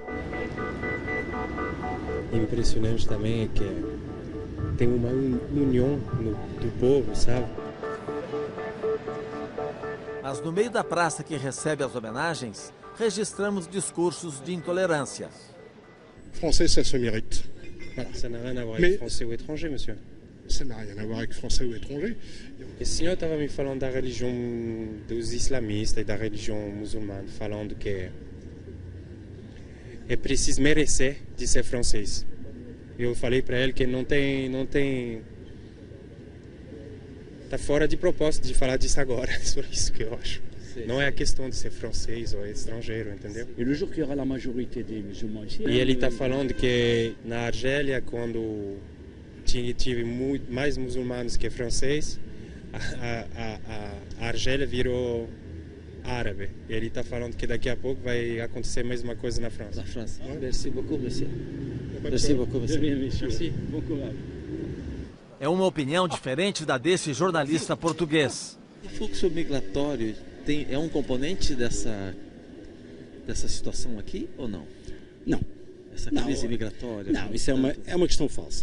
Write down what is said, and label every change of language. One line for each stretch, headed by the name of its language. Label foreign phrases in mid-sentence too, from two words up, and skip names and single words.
Portuguese: Impressionante também é que tem uma união do povo, sabe? Mas no meio da praça que recebe as homenagens, registramos discursos de intolerância.
French: Français, ça se mérite. Ça n'a rien à voir avec français ou étranger, monsieur. Ça n'a rien à voir avec français ou étranger.
Portuguese: O senhor estava me falando da religião dos islamistas e da religião muçulmana, falando que é preciso merecer de ser francês. Eu falei para ele que não tem... Está fora de propósito de falar disso agora, é só isso que eu acho. Não é a questão de ser francês ou estrangeiro, entendeu? E no
French: jour qu'il y aura la majorité des musulmans ici.
Portuguese: E ele está falando que na Argélia, quando tive mais muçulmanos que franceses, a Argélia virou árabe. E ele está falando que daqui a pouco vai acontecer a mesma coisa na França. Na França.
French: Merci beaucoup, monsieur. Merci beaucoup, monsieur. Merci. Bom courage.
Portuguese: É uma opinião diferente da desse jornalista português. O fluxo migratório é um componente dessa situação aqui ou não? Não. essa crise migratória? Não, isso é uma questão falsa.